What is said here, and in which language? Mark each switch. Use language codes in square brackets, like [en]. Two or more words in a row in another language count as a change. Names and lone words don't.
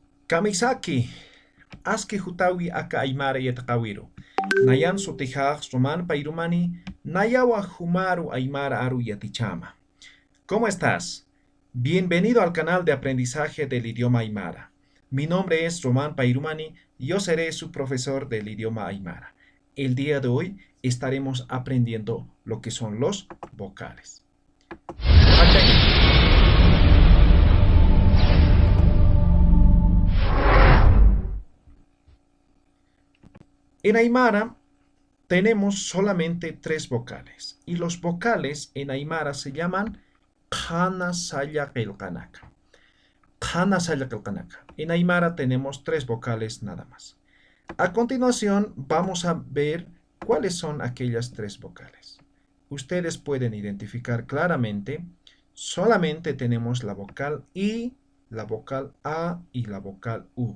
[ay] Kamisaki, aski hutawi aka aymara yataqawiru. Nayan sutijaq roman pairumani, nayawa humaru aymara aru yatichama. [es] ¿Cómo estás? Bienvenido al canal de aprendizaje del idioma aymara. Mi nombre es Román Pairumani y yo seré su profesor del idioma aymara. El día de hoy estaremos aprendiendo lo que son los vocales. En aymara tenemos solamente tres vocales y los vocales en aymara se llaman [ay] qhana saya qillqanaka. Qhana saya qillqanaka. [es] En aymara tenemos tres vocales nada más. A continuación vamos a ver cuáles son aquellas tres vocales. Ustedes pueden identificar claramente, solamente tenemos la vocal I, la vocal A y la vocal U.